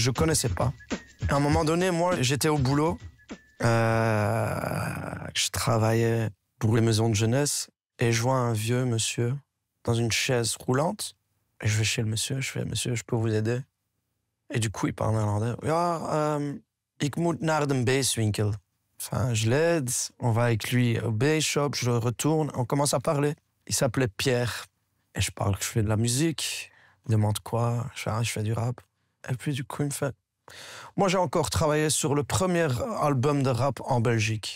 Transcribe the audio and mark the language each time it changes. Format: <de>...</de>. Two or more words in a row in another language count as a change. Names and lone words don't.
<fr>Je connaissais pas. À un moment donné, moi, j'étais au boulot. Je travaillais pour les maisons de jeunesse et je vois un vieux monsieur dans une chaise roulante. Et je vais chez le monsieur, je fais, monsieur, je peux vous aider? Et du coup, il parle néerlandais.</fr> <nl>Ja, ik moet naar de basswinkel.</nl> <fr>Enfin, je l'aide, on va avec lui au</fr> <en>bass shop,</en> <fr>je retourne, on commence à parler. Il s'appelait Pierre. Et je parle que je fais de la musique. Il demande quoi? Je fais du rap. Et puis du coup, il me fait... Moi, j'ai encore travaillé sur le premier album de rap en Belgique.</fr>